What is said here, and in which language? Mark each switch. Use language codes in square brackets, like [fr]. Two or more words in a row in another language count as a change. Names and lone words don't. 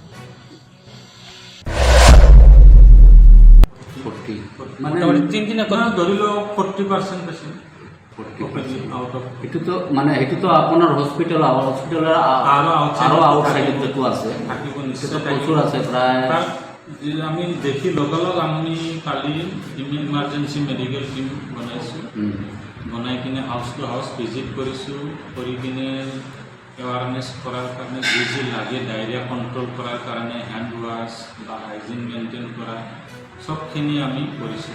[bn] 40 মানে মোটামুটি 3 দিনে ধরি লো 40% পেশেন্ট 40 [en] আউট অফ [bn] এটু তো মানে এটু তো আপনার হসপিটাল হসপিটালের আরো আউটসাইডে যেটু আছে [as] থাকিব [bn] সেটা নিশ্চয় প্রচুর আছে প্রায়। [as] তার যে আমি দেখি লগালগ আমি কালি [en] emergency medical team [as] বনাইছোঁ, বনাই কিনে [en] house to house visit [as] কৰিছোঁ, কৰি কিনে এৱাৰনেছ কৰাৰ কাৰণে যি যি লাগে [en] diarrhoea control [as] কৰাৰ কাৰণে [en] hand wash [as] বা [en] hygiene maintain [as] কৰা চবখিনি আমি কৰিছোঁ।